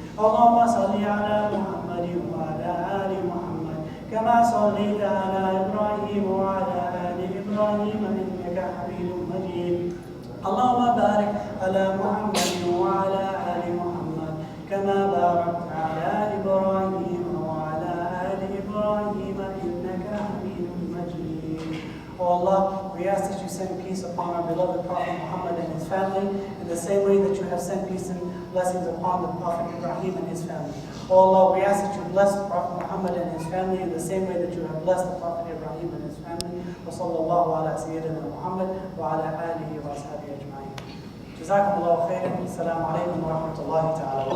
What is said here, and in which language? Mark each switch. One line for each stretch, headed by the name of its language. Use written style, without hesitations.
Arabic: اللهم صل على محمد وعلى آل محمد كما صليت على إبراهيم وعلى آل إبراهيم إنك حميد مجيد. اللهم بارك على محمد وعلى آل محمد كما باركت على إبراهيم وعلى آل إبراهيم إنك حميد مجيد.
English: Oh Allah, we ask that you send peace upon our beloved Prophet Muhammad and his family in the same way that you have sent peace and blessings upon the Prophet Ibrahim and his family. Oh Allah, we ask that you bless the Prophet Muhammad and his family in the same way that you have blessed the Prophet Ibrahim and his family.
Arabic: وصلى الله على سيدنا محمد وعلى آله وأصحابه أجمعين. جزاكم الله خيرا. السلام عليكم ورحمة الله تعالى وبركاته.